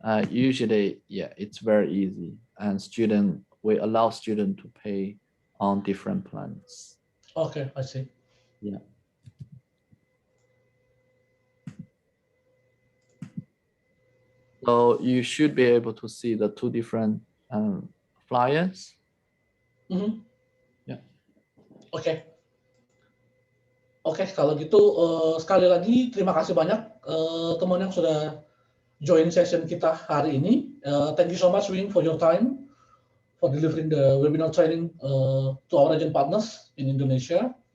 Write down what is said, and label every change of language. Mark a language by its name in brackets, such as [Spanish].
[English] Usually, yeah, it's very easy, and we allow student to pay on different plans. Okay, I see. Yeah. So you should be able to see the two different flyers. Yeah. Oke. [Indonesian] Oke, kalau gitu sekali lagi terima kasih banyak teman yang sudah join session kita hari ini. [English] Thank you so much, Wing, for your time for delivering the webinar training to our agent partners in Indonesia.